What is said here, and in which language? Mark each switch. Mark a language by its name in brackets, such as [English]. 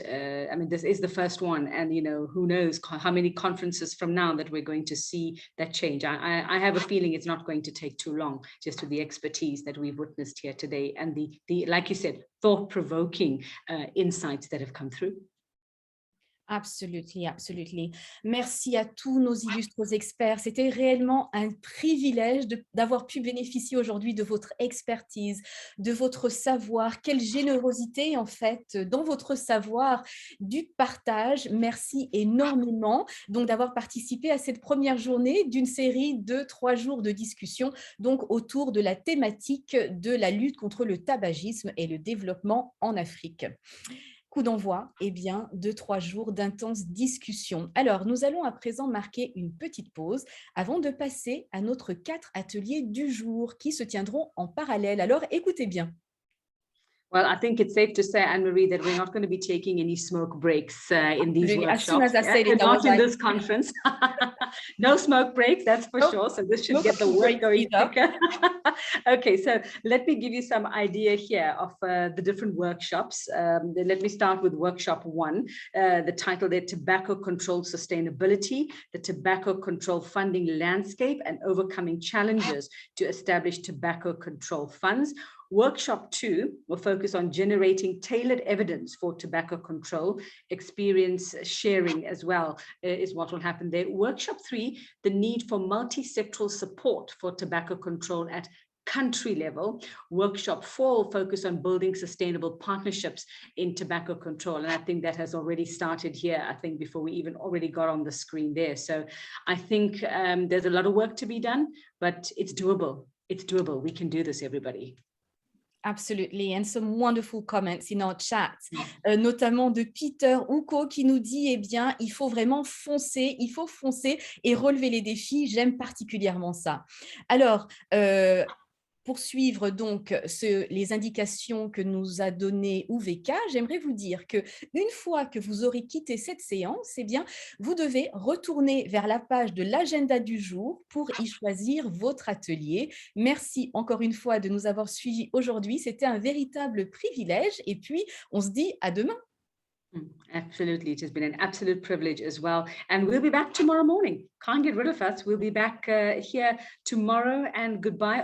[English] I mean, this is the first one, and who knows how many conferences from now that we're going to see that change. I have a feeling it's not going to take too long, just with the expertise that we've witnessed here today, and the like you said, thought-provoking insights that have come through. [French] Absolument, absolument. Merci à tous nos illustres experts. C'était réellement un privilège d'avoir pu bénéficier aujourd'hui de votre expertise, de votre savoir. Quelle générosité, en fait, dans votre savoir, du partage. Merci énormément donc d'avoir participé à cette première journée d'une série de 3 jours de discussion donc autour de la thématique de la lutte contre le tabagisme et le développement en Afrique. Coup d'envoi, de 3 jours d'intenses discussions. Alors, nous allons à présent marquer une petite pause avant de passer à notre 4 ateliers du jour qui se tiendront en parallèle. Alors, écoutez bien. [English] Well, I think it's safe to say, Anne-Marie, that we're not going to be taking any smoke breaks in these workshops. As soon as I said it, not in this conference. No smoke breaks, that's for sure. So this should get the work going quicker. Okay, so let me give you some idea here of the different workshops. Let me start with workshop 1. The title there, Tobacco Control Sustainability, the Tobacco Control Funding Landscape and Overcoming Challenges to Establish Tobacco Control Funds. Workshop 2 will focus on generating tailored evidence for tobacco control. Experience sharing as well is what will happen there. Workshop 3, the need for multi-sectoral support for tobacco control at country level. Workshop 4 will focus on building sustainable partnerships in tobacco control. And I think that has already started here, I think, before we even already got on the screen there. So I think there's a lot of work to be done, but it's doable. It's doable. We can do this, everybody. Absolutely, and some wonderful comments in our chat, [French] notamment de Peter Ouko qui nous dit, il faut vraiment foncer, il faut foncer et relever les défis. J'aime particulièrement ça. Alors, pour suivre donc les indications que nous a données UVK, j'aimerais vous dire qu'une fois que vous aurez quitté cette séance, vous devez retourner vers la page de l'agenda du jour pour y choisir votre atelier. Merci encore une fois de nous avoir suivis aujourd'hui. C'était un véritable privilège et puis on se dit à demain. [English] Absolutely. It has been an absolute privilege as well. And we'll be back tomorrow morning. Can't get rid of us. We'll be back here tomorrow, and goodbye.